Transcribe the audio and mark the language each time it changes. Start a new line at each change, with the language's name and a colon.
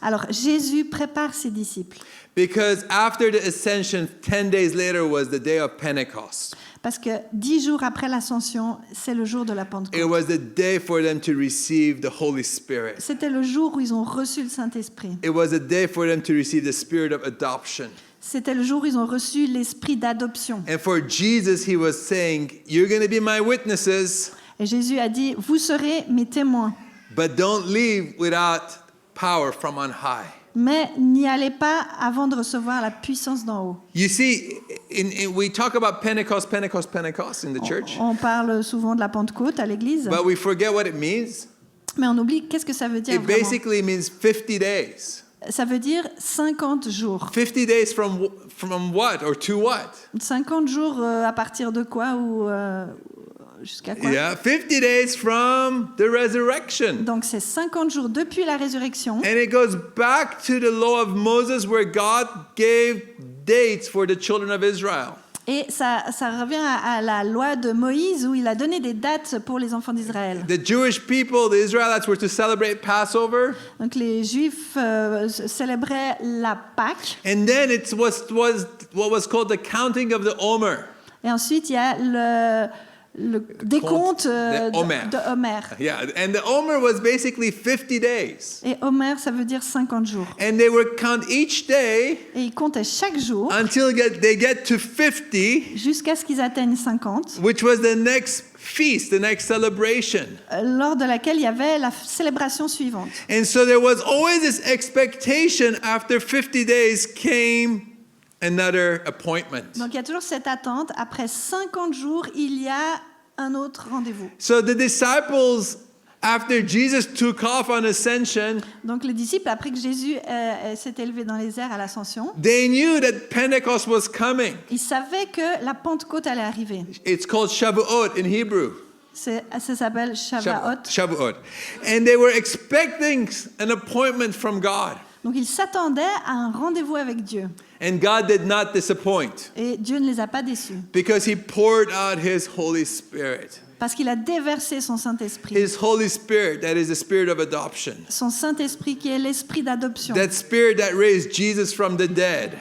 French: Alors, Jésus prépare ses disciples.
English: Because after the ascension, 10 days later was the day of Pentecost.
French: Parce que 10 jours après l'ascension, c'est le jour de la
English: It
French: Pentecôte.
English: was the day for them to receive the Holy Spirit.
French: C'était le jour où ils ont reçu le Saint-Esprit.
English: It was a day for them to receive the spirit of adoption.
French: C'était le jour où ils ont reçu l'esprit d'adoption.
English: And for Jesus, he was saying, you're going to be my witnesses,
French: Et Jésus a dit, vous serez mes témoins,
English: but don't leave without power from on high.
French: mais n'y allez pas avant de recevoir la puissance d'en haut.
English: You see, we talk about Pentecost in the church,
French: On parle souvent de la Pentecôte à l'église,
English: but we forget what it means.
French: mais on oublie qu'est-ce que ça veut dire
English: It
French: vraiment.
English: basically means 50 days.
French: Ça veut dire 50 jours.
English: 50 days from what or to what?
French: 50 jours à partir de quoi ou jusqu'à quoi?
English: Yeah, 50 days from the resurrection.
French: Donc c'est 50 jours depuis la résurrection.
English: And it goes back to the law of Moses where God gave dates for the children of Israel.
French: Et ça revient à la loi de Moïse où il a donné des dates pour les enfants d'Israël.
English: The Jewish people, the Israelites, were to celebrate Passover.
French: Donc les Juifs célébraient la Pâque.
English: And then it was what was called the counting of the Omer.
French: Et ensuite il y a le décompte de Homer. de Homer.
English: Yeah, and the Omer was basically 50 days.
French: Et Homer, ça veut dire 50 jours.
English: And they would count each day
French: Et ils comptaient chaque jour
English: until they get to 50,
French: jusqu'à ce qu'ils atteignent 50,
English: which was the next feast, the next celebration.
French: lors de laquelle il y avait la célébration suivante.
English: And so there was always this expectation after 50 days came another appointment.
French: Donc il y a toujours cette attente. Après 50 jours, il y a un autre rendez-vous.
English: So the disciples, after Jesus took off on ascension,
French: Donc les disciples, après que Jésus s'est élevé dans les airs à l'ascension,
English: they knew that Pentecost was coming.
French: ils savaient que la Pentecôte allait arriver.
English: It's called Shavuot in Hebrew.
French: Ça s'appelle Shavuot.
Hebrew: Shavuot.
English: And they were expecting an appointment from God.
French: Donc ils s'attendaient à un rendez-vous avec Dieu.
English: And God did not disappoint
French: Et Dieu ne les a pas déçus.
English: because he poured out his Holy Spirit.
French: Parce qu'il a déversé son Saint-Esprit.
English: His Holy Spirit, that is the spirit of adoption.
French: Son Saint-Esprit qui est l'esprit d'adoption.
English: That spirit that raised Jesus from the dead.